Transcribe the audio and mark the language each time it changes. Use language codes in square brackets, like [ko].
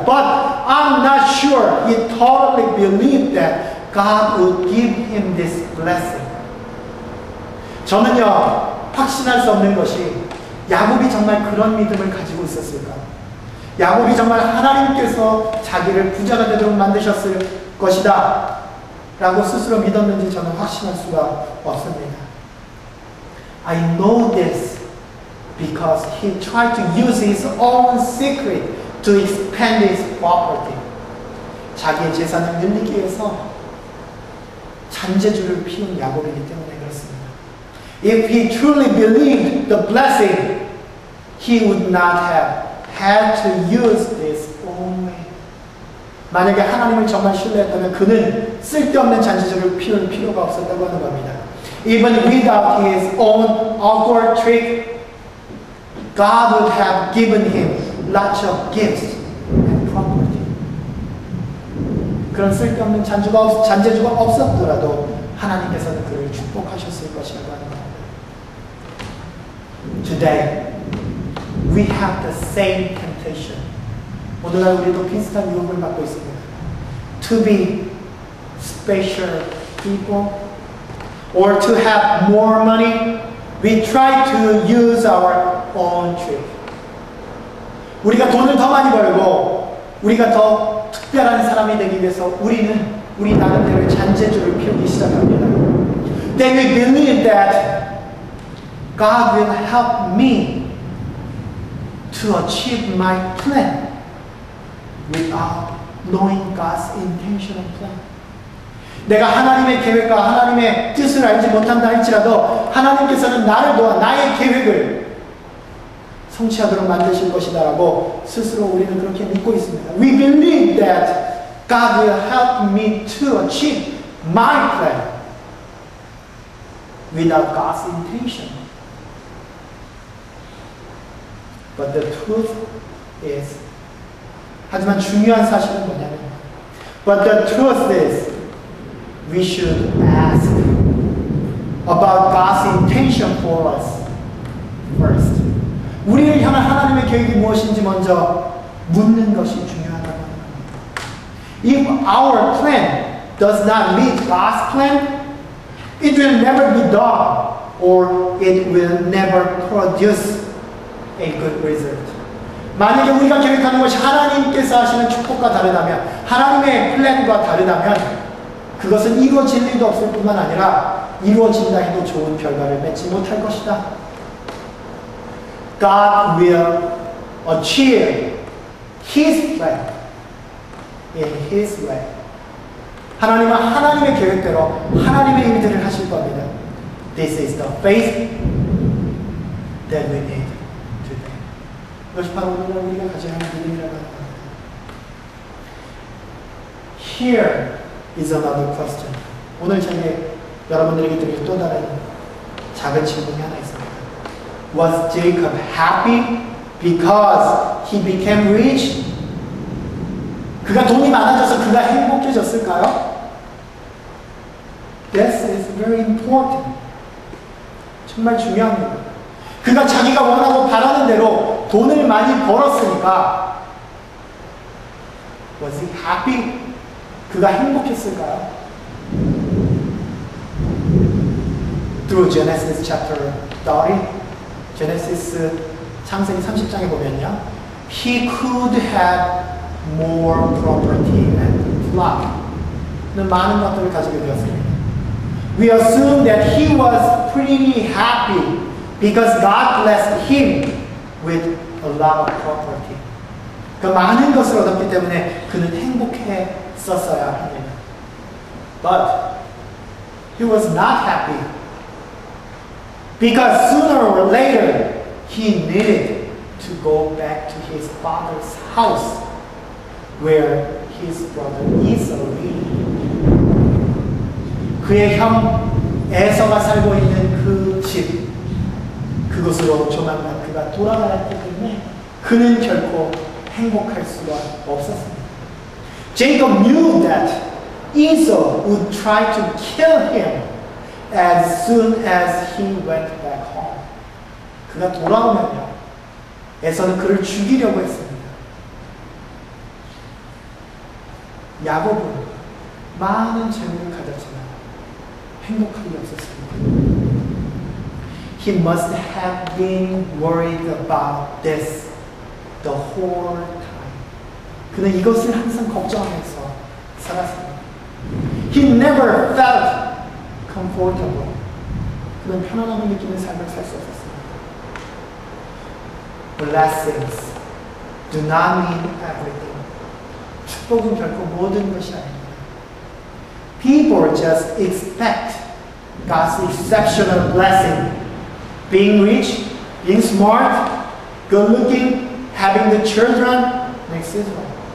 [en] But I'm not sure he totally believed that God would give him this blessing. [ko] 저는요, 확신할 수 없는 것이 야곱이 정말 그런 믿음을 가지고 있었을까? 야곱이 정말 하나님께서 자기를 부자가 되도록 만드셨을 것이다 라고 스스로 믿었는지 저는 확신할 수가 없습니다. [en] I know this because he tried to use his own secret to expand his property. [ko] 자기의 재산을 늘리기 위해서 잔재주를 피운 야곱이기 때문에 그렇습니다. [en] If he truly believed the blessing, he would not have had to use this own way. [ko] 만약에 하나님을 정말 신뢰했다면 그는 쓸데없는 잔재주를 피울 필요가 없었다고 하는 겁니다. [en] Even without his own awkward trick, God would have given him lots of gifts and property. [ko] 그런 쓸데없는 잔재주가 없었더라도 하나님께서는 그를 축복하셨을 것이라고 하는 겁니다. [en] Today, we have the same temptation. [ko] 오늘날 우리도 비슷한 유혹을 받고 있습니다. [en] To be special people, or to have more money, we try to use our own trick. [ko] 우리가 돈을 더 많이 벌고 우리가 더 특별한 사람이 되기 위해서 우리 나름대로의 잔재주를 피우기 시작합니다. [en] Then we believe that God will help me to achieve my plan without knowing God's intentional plan. [ko] 내가 하나님의 계획과 하나님의 뜻을 알지 못한다 할지라도 하나님께서는 나를 도와 나의 계획을 성취하도록 만드실 것이다 라고 스스로 우리는 그렇게 믿고 있습니다. [en] We believe that God will help me to achieve my plan without God's intention. But the truth is, [ko] 하지만 중요한 사실은 뭐냐면, [en] but the truth is, we should ask about God's intention for us first. [ko] 우리를 향한 하나님의 계획이 무엇인지 먼저 묻는 것이 중요하다고 합니다. [en] If our plan does not meet God's plan, it will never be done, or it will never produce a good result. [ko] 만약에 우리가 계획하는 것이 하나님께서 하시는 축복과 다르다면, 하나님의 플랜과 다르다면 그것은 이루어질 일도 없을 뿐만 아니라 이루어진다 해도 좋은 결과를 맺지 못할 것이다. [en] God will achieve His plan in His way. [ko] 하나님은 하나님의 계획대로 하나님의 일들을 하실 겁니다. [en] This is the faith that we need today. [ko] 이것이 바로 오늘 우리가 가져야 하는 믿음이라고 합니다. [en] Here is another question. [ko] 오늘 저에게 여러분들에게 드릴 또 다른 작은 질문이 하나 있습니다. [en] Was Jacob happy because he became rich? [ko] 그가 돈이 많아져서 그가 행복해졌을까요? [en] This is very important. [ko] 정말 중요합니다. 그가 자기가 원하고 바라는 대로 돈을 많이 벌었으니까 [en] Was he happy? [ko] 그가 행복했을까요? [en] Through Genesis chapter 30, [ko] 제네시스 창세기 30장에 보면요, [en] he could have more property and flock. [ko] 많은 것들을 가지게 되었습니다. [en] We assume that he was pretty happy because God blessed him with a lot of property. [ko] 그 많은 것을 얻었기 때문에 그는 행복했었어야 합니다. [en] But he was not happy because sooner or later he needed to go back to his father's house where his brother Esau lived. [ko] 그의 형 에서가 살고 있는 그 집, 그곳으로 조만간 그가 돌아가야 했기 때문에 그는 결코 행복할 수가 없었습니다. [en] Jacob knew that Esau would try to kill him as soon as he went back home. [ko] 그가 돌아오면요, 에서는 그를 죽이려고 했습니다. 야곱은 많은 재물을 가졌지만 행복함이 없었습니다. [en] He must have been worried about this the whole time. [ko] 그는 이것을 항상 걱정하면서 살았습니다. [en] He never felt comfortable. [ko] 그는 편안함을 느끼는 삶을 살 수 없었습니다. [en] Blessings do not mean everything. [ko] 축복은 결코 모든 것이 아닙니다. [en] People just expect God's exceptional blessing. Being rich, being smart, good looking, having the children, next is one.